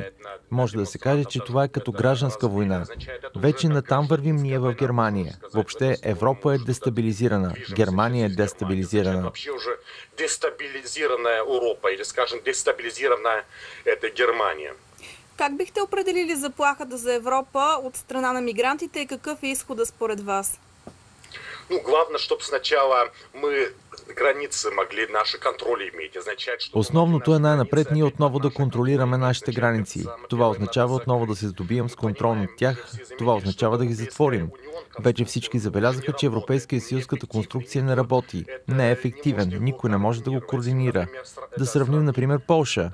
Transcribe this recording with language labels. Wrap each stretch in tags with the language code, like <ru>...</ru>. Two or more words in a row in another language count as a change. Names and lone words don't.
<bg>Може да се каже, че това е като гражданска война. Вече натам вървим ние в Германия. Въобще Европа е дестабилизирана. Германия е дестабилизирана. Дестабилизирана Европа, или скажем, дестабилизирана Германия. Как бихте определили заплахата за Европа от страна на мигрантите и какъв е изхода според вас?</bg> <ru>Главное, чтобы сначала мы границы могли наши контроли иметь.</ru> <bg>Основното е най-напред ние отново да контролираме нашите граници. Това означава отново да се здобием с контрол над тях. Това означава да ги затворим. Вече всички забелязаха, че Европейския съюз като конструкция не работи. Не е ефективен. Никой не може да го координира. Да сравним, например, Полша.</bg>